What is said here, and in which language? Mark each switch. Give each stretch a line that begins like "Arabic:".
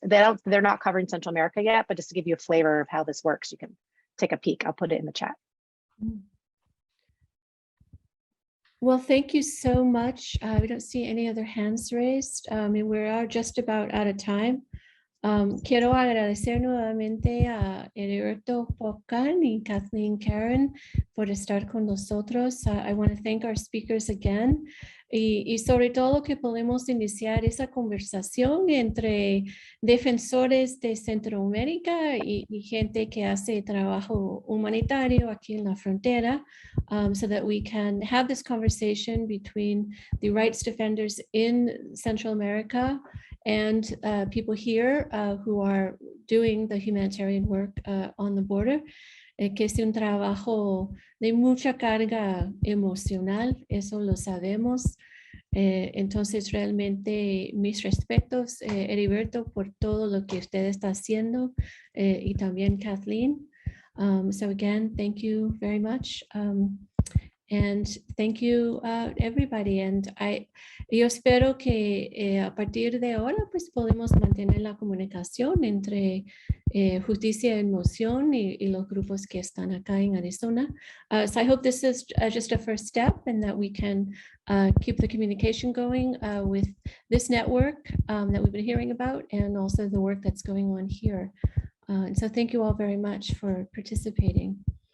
English: They're not covering Central America yet, but just to give you a flavor of how this works, you can take a peek. I'll put it in the chat. Well, thank you so much. We don't see any other hands raised, and we are just about out of time.
Spanish: Quiero agradecer nuevamente a Eriberto Pop Cán y Cathleen Caron por estar con nosotros.
English: I want to thank our speakers again.
Spanish: Y sobre todo que podemos iniciar esa conversación entre defensores de Centroamérica y gente que hace trabajo humanitario aquí en la frontera,
English: so that we can have this conversation between the rights defenders in Central America and people here who are doing the humanitarian work on the border,
Spanish: que es un trabajo de mucha carga emocional, eso lo sabemos. Entonces realmente mis respetos, Eriberto, por todo lo que usted está haciendo, y también Cathleen.
English: So again, thank you very much. And thank you, everybody.
Spanish: And yo espero que a partir de ahora pues podemos mantener la comunicación entre Justicia en Moción y los grupos que están acá en Arizona.
English: So I hope this is just a first step, and that we can keep the communication going with this network that we've been hearing about, and also the work that's going on here. And so thank you all very much for participating.